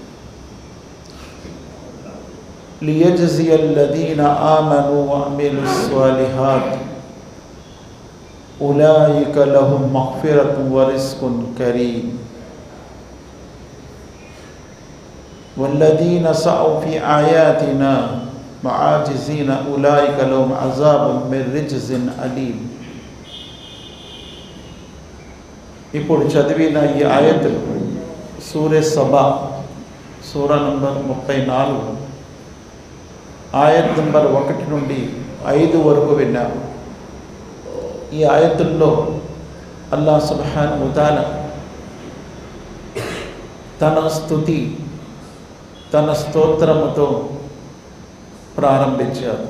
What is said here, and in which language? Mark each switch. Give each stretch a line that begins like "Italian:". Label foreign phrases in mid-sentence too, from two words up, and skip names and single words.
Arabic: ليجزي الذين آمنوا وعملوا الصالحات أولئك لهم مغفرة ورزق كريم. والذين سعوا في آياتنا معاجزين أولئك لهم عذاب من رجز أليم.
Telugu: ఇప్పుడు చదివిన ఈ ఆయతులు సూరే సబా సూరా నంబర్ 34 ఆయత్ నంబర్ 1 నుండి 5 వరకు విన్నాము. ఈ ఆయతుల్లో అల్లాహ్
Arabic: سبحانه وتعالى
Telugu: తన స్తుతి తన స్తోత్రముతో ప్రారంభించారు.